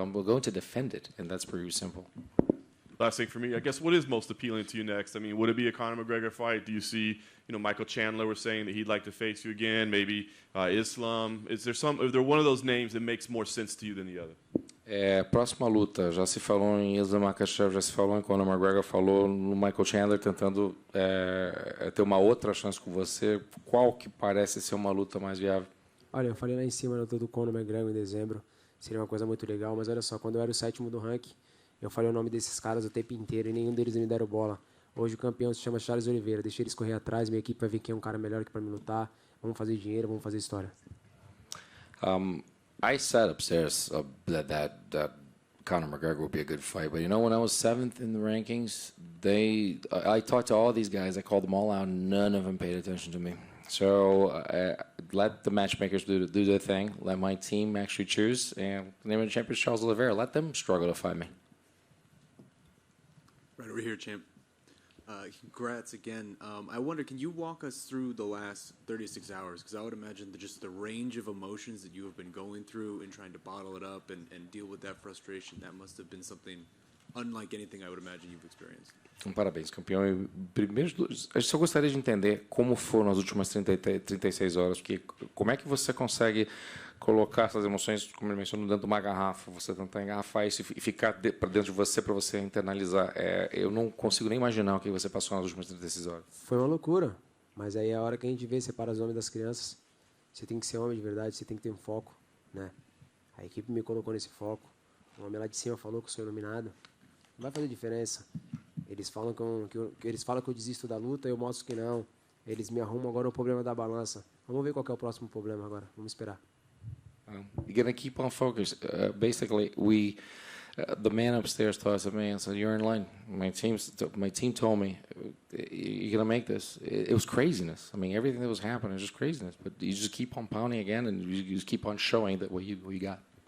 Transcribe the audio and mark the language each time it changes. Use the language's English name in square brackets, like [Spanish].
[English] I'm going to defend it, and that's pretty simple. Last thing for me, I guess, what is most appealing to you next? I mean, would it be a Conor McGregor fight? Do you see, Michael Chandler was saying that he'd like to face you again, maybe Islam? Is there one of those names that makes more sense to you than the other? [Portuguese] Próxima luta, já se falou em Islam Makhachev, já se falou em Conor McGregor, falou no Michael Chandler tentando ter uma outra chance com você. Qual que parece ser uma luta mais viável? Olha, eu falei lá em cima na luta do Conor McGregor em dezembro, seria uma coisa muito legal, mas olha só, quando eu era o 7º do ranking, eu falei o nome desses caras o tempo inteiro e nenhum deles me deram bola. Hoje o campeão se chama Charles Oliveira. Deixei eles correr atrás, minha equipe vai ver quem é um cara melhor que para me lutar. Vamos fazer dinheiro, vamos fazer história. [English] I said upstairs that Conor McGregor would be a good fight, but when I was 7th in the rankings, I talked to all these guys, I called them all out, none of them paid attention to me. So let the matchmakers do their thing, let my team actually choose, and the name of the champion is Charles Oliveira. Let them struggle to fight me. Right over here, champ. Congrats again. I wonder, can you walk us through the last 36 hours? Because I would imagine just the range of emotions that you have been going through and trying to bottle it up and deal with that frustration, that must have been something unlike anything I would imagine you've experienced. [Portuguese] Parabéns, campeão. E primeiro, eu só gostaria de entender como foram as últimas 36 horas, porque como é que você consegue colocar essas emoções, como ele mencionou, dentro de uma garrafa, você tentar engarrafar isso e ficar para dentro de você para você internalizar. Eu não consigo nem imaginar o que você passou nas últimas 36 horas. Foi uma loucura, mas aí é a hora que a gente vê, separa os homens das crianças. Você tem que ser homem de verdade, você tem que ter um foco, né? A equipe me colocou nesse foco. O homem lá de cima falou que eu sou iluminado. Não vai fazer diferença. Eles falam que eu desisto da luta, eu mostro que não. Eles me arrumam agora o problema da balança. Vamos ver qual que é o próximo problema agora. Vamos esperar. [English] You're gonna keep on focus. Basically, the man upstairs told us, "Man, so you're in line." My team told me, "You're gonna make this." It was craziness. I mean, everything that was happening was just craziness. But you just keep on pounding again, and you just keep on showing that what you got.